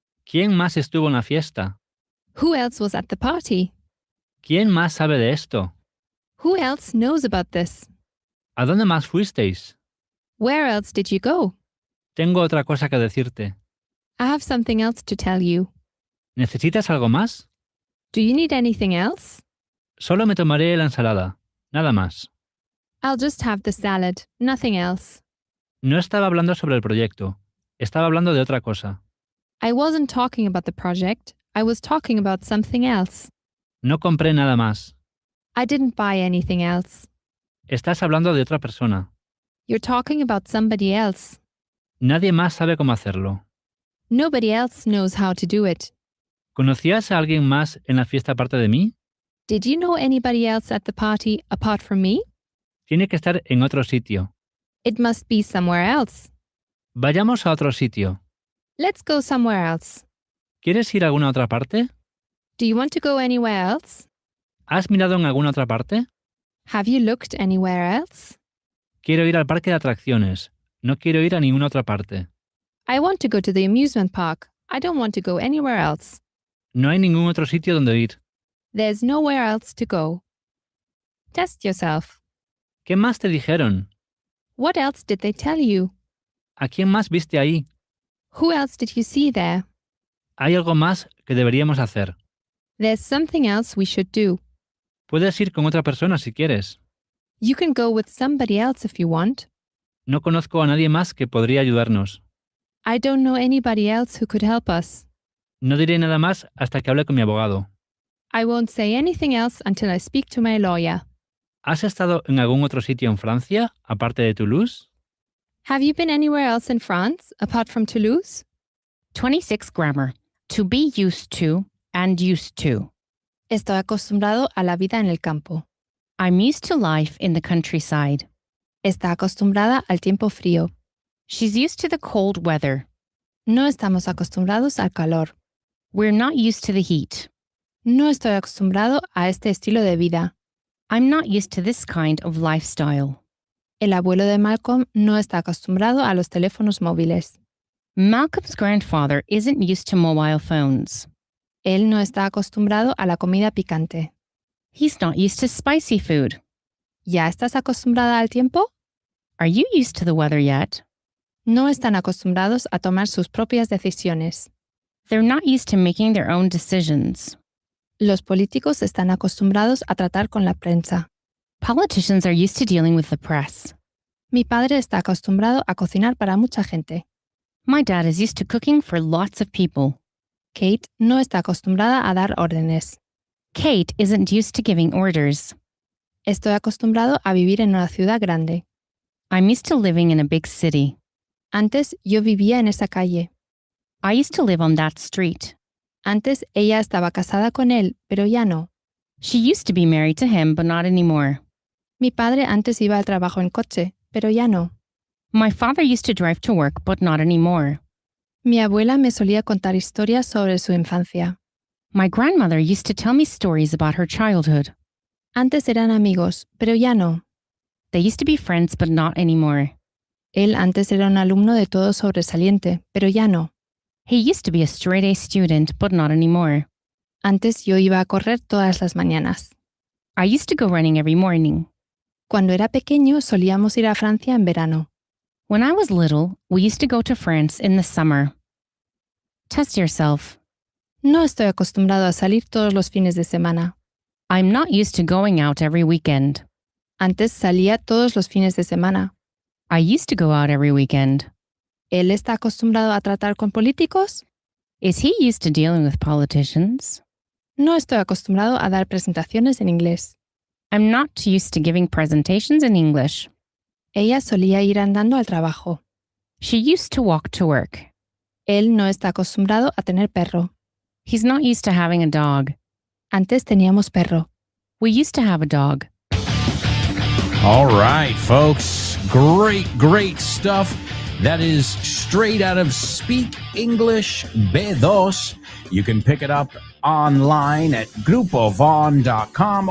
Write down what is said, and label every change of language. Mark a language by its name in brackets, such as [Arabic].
[Spanish] ¿Quién más estuvo en la fiesta? [English] Who else was at the party? [Spanish] ¿Quién más sabe de esto? [English] Who else knows about this? [Spanish] ¿A dónde más fuisteis? [English] Where else did you go? [Spanish] Tengo otra cosa que decirte. [English] I have something else to tell you. [Spanish] ¿Necesitas algo más? [English] Do you need anything else? [Spanish] Solo me tomaré la ensalada. Nada más. [English] I'll just have the salad, nothing else. [Spanish] No estaba hablando sobre el proyecto. Estaba hablando de otra cosa. [English] I wasn't talking about the project. I was talking about something else. [Spanish] No compré nada más. [English] I didn't buy anything else. [Spanish] Estás hablando de otra persona. [English] You're talking about somebody else. [Spanish] Nadie más sabe cómo hacerlo. [English] Nobody else knows how to do it. [Spanish] ¿Conocías a alguien más en la fiesta aparte de mí? [English] Did you know anybody else at the party apart from me? [Spanish] Tiene que estar en otro sitio. [English] It must be somewhere else. [Spanish] Vayamos a otro sitio. [English] Let's go somewhere else. [Spanish] ¿Quieres ir a alguna otra parte? [English] Do you want to go anywhere else? [Spanish] ¿Has mirado en alguna otra parte? [English] Have you looked anywhere else? [Spanish] Quiero ir al parque de atracciones. No quiero ir a ninguna otra parte. [English] I want to go to the amusement park. I don't want to go anywhere else. [Spanish] No hay ningún otro sitio donde ir. [English] There's nowhere else to go. Test yourself. [Spanish] ¿Qué más te dijeron? [English] What else did they tell you? [Spanish] ¿A quién más viste ahí? [English] Who else did you see there? [Spanish] Hay algo más que deberíamos hacer. [English] There's something else we should do. [Spanish] Puedes ir con otra persona si quieres. [English] You can go with somebody else if you want. [Spanish] No conozco a nadie más que podría ayudarnos. [English] I don't know anybody else who could help us. [Spanish] No diré nada más hasta que hable con mi abogado. [English] I won't say anything else until I speak to my lawyer. [Spanish] ¿Has estado en algún otro sitio en Francia, aparte de Toulouse? [English] Have you been anywhere else in France apart from Toulouse? 26 grammar. To be used to and used to. [Spanish] Estoy acostumbrado a la vida en el campo. [English] I'm used to life in the countryside. [Spanish] Está acostumbrada al tiempo frío. [English] She's used to the cold weather. [Spanish] No estamos acostumbrados al calor. [English] We're not used to the heat. [Spanish] No estoy acostumbrado a este estilo de vida. [English] I'm not used to this kind of lifestyle. [Spanish] El abuelo de Malcolm no está acostumbrado a los teléfonos móviles. [English] Malcolm's grandfather isn't used to mobile phones. [Spanish] Él no está acostumbrado a la comida picante. [English] He's not used to spicy food. [Spanish] ¿Ya estás acostumbrada al tiempo? [English] Are you used to the weather yet? [Spanish] No están acostumbrados a tomar sus propias decisiones. [English] They're not used to making their own decisions. [Spanish] Los políticos están acostumbrados a tratar con la prensa. [English] Politicians are used to dealing with the press. [Spanish] Mi padre está acostumbrado a cocinar para mucha gente. [English] My dad is used to cooking for lots of people. [Spanish] Kate no está acostumbrada a dar órdenes. [English] Kate isn't used to giving orders. [Spanish] Estoy acostumbrado a vivir en una ciudad grande. [English] I'm used to living in a big city. [Spanish] Antes yo vivía en esa calle. [English] I used to live on that street. [Spanish] Antes ella estaba casada con él, pero ya no. [English] She used to be married to him, but not anymore. [Spanish] Mi padre antes iba al trabajo en coche, pero ya no. [English] My father used to drive to work, but not anymore. [Spanish] Mi abuela me solía contar historias sobre su infancia. [English] My grandmother used to tell me stories about her childhood. [Spanish] Antes eran amigos, pero ya no. [English] They used to be friends, but not anymore. [Spanish] Él antes era un alumno de todo sobresaliente, pero ya no. [English] He used to be a straight-A student, but not anymore. [Spanish] Antes yo iba a correr todas las mañanas. [English] I used to go running every morning. [Spanish] Cuando era pequeño solíamos ir a Francia en verano. [English] When I was little, we used to go to France in the summer. Test yourself. [Spanish] No estoy acostumbrado a salir todos los fines de semana. [English] I'm not used to going out every weekend. [Spanish] Antes salía todos los fines de semana. [English] I used to go out every weekend. [Spanish] ¿Él está acostumbrado a tratar con políticos? [English] Is he used to dealing with politicians? [Spanish] No estoy acostumbrado a dar presentaciones en inglés. [English] I'm not used to giving presentations in English. [Spanish] Ella solía ir andando al trabajo. [English] She used to walk to work. [Spanish] Él no está acostumbrado a tener perro. [English] He's not used to having a dog. [Spanish] Antes teníamos perro. [English] We used to have a dog. All right, folks. Great stuff. That is straight out of Speak English B2. You can pick it up online at grupovon.com.